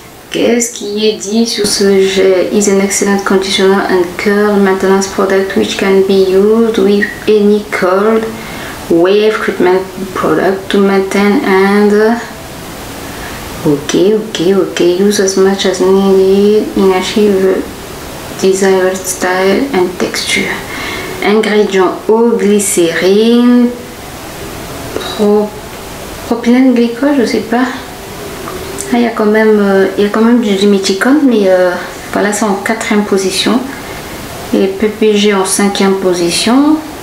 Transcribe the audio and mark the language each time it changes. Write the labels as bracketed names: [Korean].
[French] Qu'est-ce qui est dit sur ce gel? [English] Is an excellent conditioner and curl maintenance product which can be used with any curl wave treatment product to maintain and okay, use as much as needed in achieve the desired style and texture. [French] Ingrédients: eau, glycérine, propylène glycol, je sais pas. Ah, il y a quand même du diméthicone, mais voilà, c'est en 4e position. Et PPG en 5e position.